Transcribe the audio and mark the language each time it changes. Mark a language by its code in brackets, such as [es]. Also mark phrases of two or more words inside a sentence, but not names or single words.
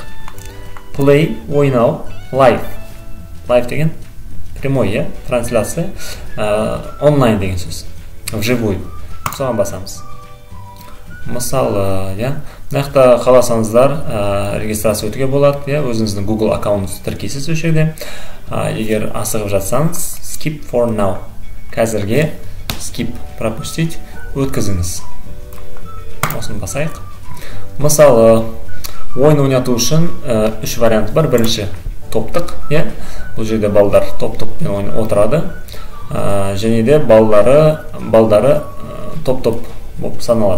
[kk] Play, ойнау, live. Live деген [ru] прямой, трансляция. [kk] Онлайн деген сөз. Вживую. Соған басамыз. Мысалы, мына жақта қаласаңыздар, регистрация өтуге болады. Өзіңіздің Google аккаунтыңызды тіркейсіз осы жерде. Егер асығып жатсаңыз, [en] skip for now. [kk] Қазірге skip, пропустить, өткізіңіз. Осыны басайық. Мысалы, ойын ойнату үшін 3 вариант бар. Бірінші топтық. Бұл жерде балдар топ-топпен отырады. Және де балдары топ-топ болып саналады.